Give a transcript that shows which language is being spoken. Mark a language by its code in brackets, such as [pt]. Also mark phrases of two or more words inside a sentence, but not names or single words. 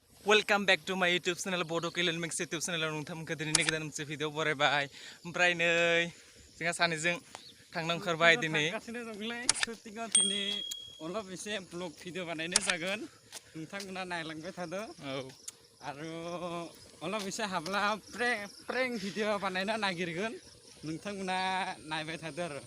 [en] Welcome back to my YouTube channel [brx] Bodokalyanmix YouTube channel नोंथांमोनखौ दिनैनि गोदान मोनसे भिडिअ बरायबाय ओमफ्राय नै जोंहा सानैजों थांनो ओंखारबाय दिनै गासिनो दंलै शुटिंआव दिनै अलप एसे [en] vlog video [brx] बानायनो जागोन नोंथांमोना नायलांबाय थादो औ आरो अलप एसे हाबला [en] prank video [brx] बानायनो नागिरगोन नोंथांमोना नायबाय थादो आरो